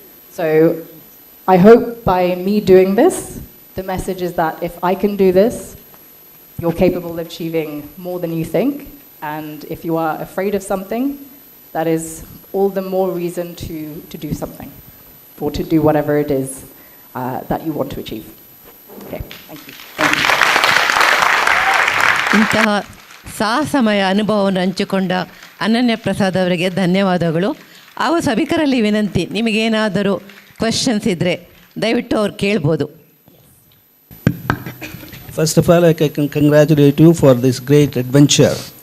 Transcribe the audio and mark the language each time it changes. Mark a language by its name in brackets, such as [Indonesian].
[English] So I hope by me doing this, the message is that if I can do this, you're capable of achieving more than you think. And if you are afraid of something, that is all the more reason to do something or to do whatever it is that you want to achieve. Okay, thank you. [Kannada] ಇಂತಹ ಸಾಹಸಮಯ ಅನುಭವವನ್ನು ಹಂಚಿಕೊಂಡ ಅನನ್ಯ ಪ್ರಸಾದ್ ಅವರಿಗೆ ಧನ್ಯವಾದಗಳು. ಹಾಗೂ ಸಭಿಕರಲ್ಲಿ ವಿನಂತಿ, ನಿಮಗೇನಾದರೂ ಕ್ವೆಶ್ಚನ್ಸ್ ಇದ್ದರೆ ದಯವಿಟ್ಟು ಅವ್ರು ಕೇಳ್ಬೋದು. [English] First of all, I can congratulate you for this great adventure.